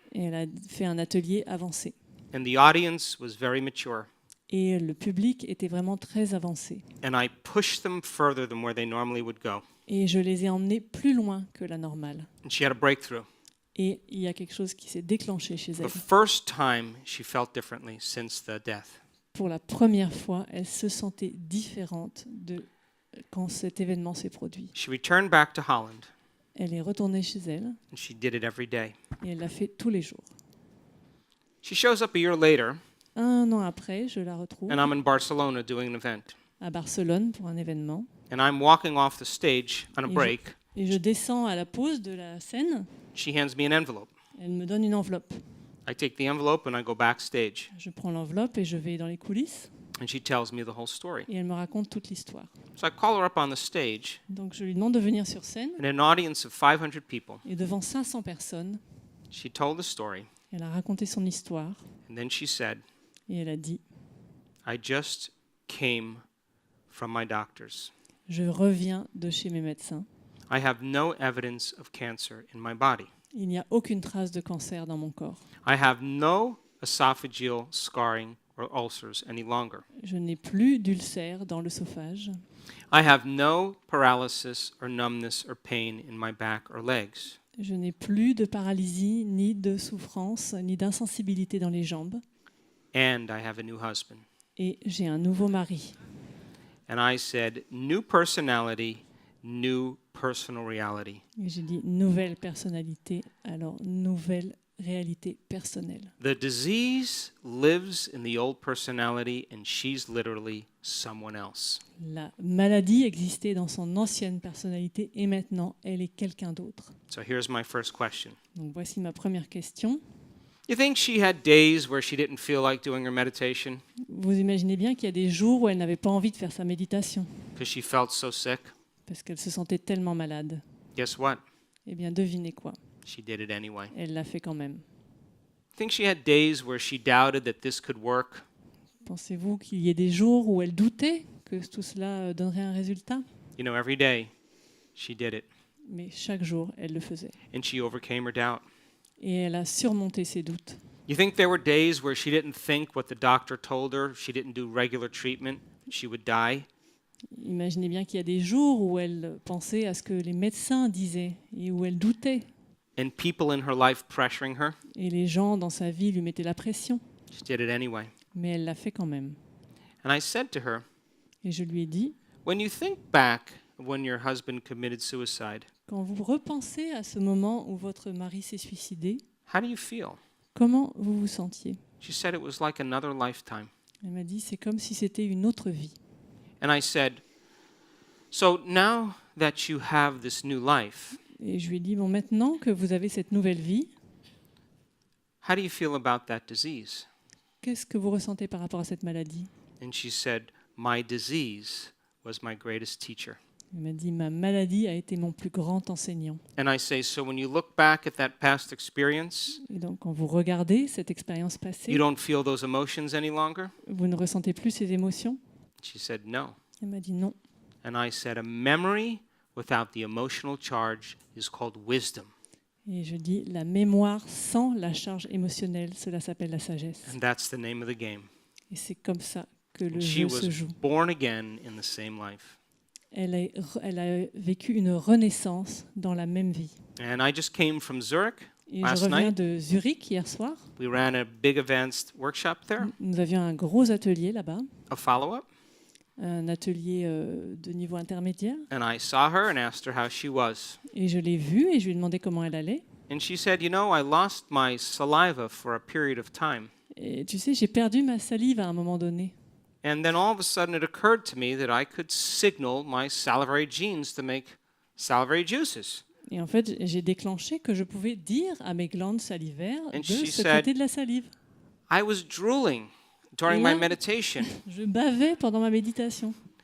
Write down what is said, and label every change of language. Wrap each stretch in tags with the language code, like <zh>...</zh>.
<fr>et elle a fait un atelier avancé.</fr> <en>And the audience was very mature.</en> <fr>Et le public était vraiment très avancé.</fr> <en>And I pushed them further than where they normally would go.</en> <fr>Et je les ai emmenés plus loin que la normale.</fr> <en>And she had a breakthrough.</en> <fr>Et il y a quelque chose qui s'est déclenché chez elle.</fr> <en>The first time she felt differently since the death.</en> <fr>Pour la première fois, elle se sentait différente de quand cet événement s'est produit.</fr> <en>She returned back to Holland,</en> <fr>Elle est retournée chez elle</fr> <en>and she did it every day.</en> <fr>et elle l'a fait tous les jours.</fr> <en>She shows up a year later,</en> <fr>1 an après, je la retrouve</fr> <en>and I'm in Barcelona doing an event.</en> <fr>à Barcelone pour un événement.</fr> <en>And I'm walking off the stage on a</en> <fr>Et</fr> <en>break.</en> <fr>Et je descends à la pause de la scène.</fr> <en>She hands me an envelope.</en> <fr>Elle me donne une enveloppe.</fr> <en>I take the envelope and I go backstage.</en> <fr>Je prends l'enveloppe et je vais dans les coulisses.</fr> <en>And she tells me the whole story.</en> <fr>Et elle me raconte toute l'histoire.</fr> <en>So I call her up on the stage,</en> <fr>Donc je lui demande de venir sur scène.</fr> <en>and an audience of 500 people.</en> <fr>Et devant 500 personnes,</fr> <en>She told the story,</en> <fr>elle a raconté son histoire.</fr> <en>and then she said,</en> <fr>Et elle a dit,</fr> <en>I just came from my doctors.</en> <fr>je reviens de chez mes médecins.</fr> <en>I have no evidence of cancer in my body.</en> <fr>Il n'y a aucune trace de cancer dans mon corps.</fr> <en>I have no esophageal scarring or ulcers any longer.</en> <fr>Je n'ai plus d'ulcère dans l'œsophage.</fr> <en>I have no paralysis or numbness or pain in my back or legs.</en> <fr>Je n'ai plus de paralysie, ni de souffrance, ni d'insensibilité dans les jambes.</fr> <en>And I have a new husband.</en> <fr>Et j'ai un nouveau mari.</fr> <en>And I said, new personality, new personal reality.</en> <fr>Et j'ai dit nouvelle personnalité, alors nouvelle réalité personnelle.</fr> <en>The disease lives in the old personality, and she's literally someone else.</en> <fr>La maladie existait dans son ancienne personnalité et maintenant elle est quelqu'un d'autre.</fr> <en>So here's my first question.</en> <fr>Donc voici ma première question.</fr> <en>You think she had days where she didn't feel like doing her meditation</en> <fr>Vous imaginez bien qu'il y a des jours où elle n'avait pas envie de faire sa méditation</fr> <en>because she felt so sick?</en> <fr>parce qu'elle se sentait tellement malade.</fr> <en>Guess what?</en> <fr>Eh bien devinez quoi?</fr> <en>She did it anyway.</en> <fr>Elle l'a fait quand même.</fr> <en>Think she had days where she doubted that this could work?</en> <fr>Pensez-vous qu'il y ait des jours où elle doutait que tout cela donnerait un résultat?</fr> <en>You know, every day she did it,</en> <fr>Mais chaque jour, elle le faisait.</fr> <en>and she overcame her doubt.</en> <fr>Et elle a surmonté ses doutes.</fr> <en>You think there were days where she didn't think what the doctor told her, she didn't do regular treatment, she would die?</en> <fr>Imaginez bien qu'il y a des jours où elle pensait à ce que les médecins disaient et où elle doutait.</fr> <en>And people in her life pressuring her?</en> <fr>Et les gens dans sa vie lui mettaient la pression.</fr> <en>She did it anyway.</en> <fr>Mais elle l'a fait quand même.</fr> <en>And I said to her,</en> <fr>Et je lui ai dit,</fr> <en>when you think back of when your husband committed suicide,</en> <fr>quand vous repensez à ce moment où votre mari s'est suicidé,</fr> <en>how do you feel?</en> <fr>comment vous vous sentiez?</fr> <en>She said it was like another lifetime.</en> <fr>Elle m'a dit, c'est comme si c'était une autre vie.</fr> <en>And I said, so now that you have this new life,</en> <fr>Et je lui ai dit, bon, maintenant que vous avez cette nouvelle vie,</fr> <en>how do you feel about that disease?</en> <fr>qu'est-ce que vous ressentez par rapport à cette maladie?</fr> <en>And she said, my disease was my greatest teacher.</en> <fr>Elle m'a dit, ma maladie a été mon plus grand enseignant.</fr> <en>And I say, so when you look back at that past experience,</en> <fr>Et donc, quand vous regardez cette expérience</fr> <en>you</en> <fr>passée,</fr> <en>don't feel those emotions any longer?</en> <fr>vous ne ressentez plus ces émotions?</fr> <en>She said, no.</en> <fr>Elle m'a dit non.</fr> <en>And I said, a memory without the emotional charge is called wisdom.</en> <fr>Et je dis, la mémoire sans la charge émotionnelle, cela s'appelle la sagesse.</fr> <en>And that's the name of the game.</en> <fr>Et c'est comme ça que le</fr> <en>And she</en> <fr>jeu se</fr> <en>was</en> <fr>joue.</fr> <en>born again in the same life.</en> <fr>Elle a vécu une renaissance dans la même vie.</fr> <en>And I just came from Zurich</en> <fr>Et je</fr> <en>last</en> <fr>reviens</fr> <en>night.</en> <fr>de Zurich hier soir.</fr> <en>We ran a big advanced workshop there,</en> <fr>Nous avions un gros atelier là-bas,</fr> <en>a follow-up.</en> <fr>un atelier de niveau intermédiaire.</fr> <en>And I saw her and asked her how she was.</en> <fr>Et je l'ai vue et je lui ai demandé comment elle allait.</fr> <en>And she said, you know, I lost my saliva for a period of time.</en> <fr>Et tu sais, j'ai perdu ma salive à un moment donné.</fr> <en>And then all of a sudden it occurred to me that I could signal my salivary genes to make salivary juices.</en> <fr>Et en fait, j'ai déclenché que je pouvais dire à mes glandes salivaires</fr> <en>And</en> <fr>de</fr> <en>she</en> <fr>se</fr> <en>said-</en> <fr>côté de la salive.</fr> <en>I was drooling during Yeah. my meditation.</en> <fr>Je bavais pendant ma méditation.</fr>